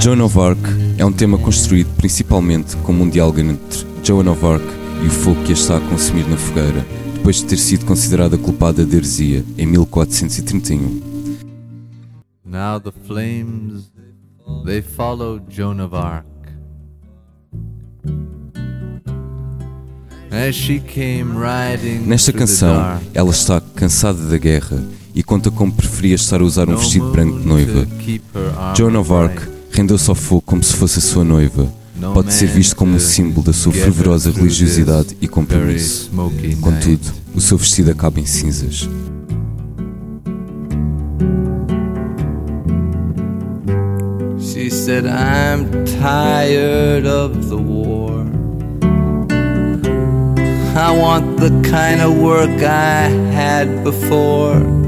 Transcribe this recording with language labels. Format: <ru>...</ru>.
<pt>Joan of Arc é tema construído principalmente como diálogo entre Joan of Arc e o fogo que a está a consumir na fogueira, depois de ter sido considerada culpada de heresia em 1431.</pt> <en>Now the flames, they follow Joan of Arc as she came riding.</en> <pt>Nesta canção, ela está cansada da guerra e conta como preferia estar a usar um vestido branco de noiva. Joan of Arc rendeu-se ao fogo como se fosse a sua noiva. Pode ser visto como um símbolo da sua fervorosa religiosidade e compromisso. Contudo, o seu vestido acaba em cinzas.</pt> <en>She said, I'm tired of the war. I want the kind of work I had before.</en>